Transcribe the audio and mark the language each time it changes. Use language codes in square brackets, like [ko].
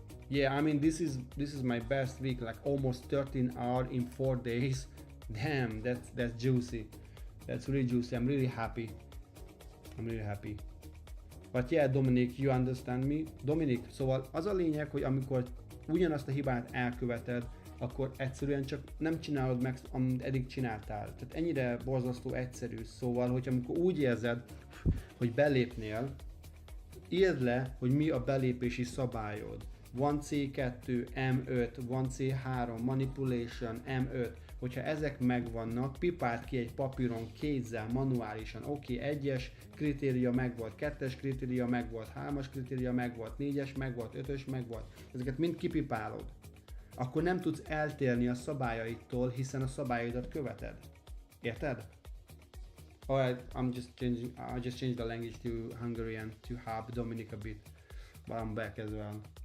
[en] I mean, this is my best week, like almost 13 hours in 4 days. Damn, that's juicy. That's really juicy. I'm really happy. But yeah, Dominic, you understand me? [hu] Dominic, szóval az a lényeg, hogy amikor ugyanazt a hibát elköveted, akkor egyszerűen csak nem csinálod meg, amit eddig csináltál. Tehát ennyire borzasztó egyszerű. Szóval, hogy amikor úgy érzed, hogy belépnél, írd le, hogy mi a belépési szabályod. Van C2, M5, van C3, Manipulation, M5. Hogyha ezek megvannak, pipáld ki egy papíron kézzel, manuálisan. Oké, 1-es kritéria megvolt, 2-es kritéria megvolt, 3-as kritéria megvolt, 4-es megvolt, 5-ös megvolt. Ezeket mind kipipálod. Akkor nem tudsz eltérni a szabályaitól, hiszen a szabályodat követed. Érted? [en] Alright, I just changed the language to Hungarian to help Dominic a bit, but I'm back as well.